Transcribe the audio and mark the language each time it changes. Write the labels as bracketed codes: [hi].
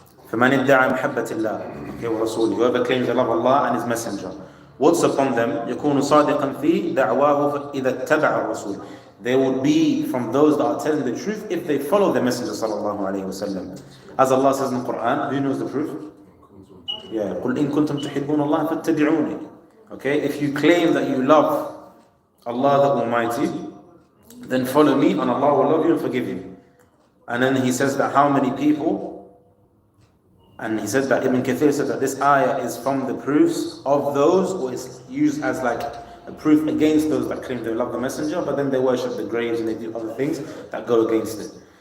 [ar] فَمَنِ ادَّعَى مَحَبَّةِ اللَّهِ وَرَسُولِهِ. [en] Whoever claims they love Allah and His Messenger. What's upon them? [ar] يَكُونُ صَادِقًا فِي دَعْوَاهُ إِذَا اتَّبَعَ الرَّسُولِ. [en] They will be from those that are telling the truth if they follow the Messenger sallallahu alaihi wasallam. As Allah says in the Quran, who knows the proof? [ar] Yeah, قُلْ إِن كُنْتُمْ تُحِبُّونَ اللَّهَ فَاتَّبِعُونِ. [en] Okay, if you claim that you love Allah the Almighty, then follow me and Allah will love you and forgive you. And then he says that how many people? And he said that Ibn Kathir said that this ayah is from the proofs of those, or it's used as like a proof against those that claim they love the Messenger, but then they worship the graves and they do other things that go against it.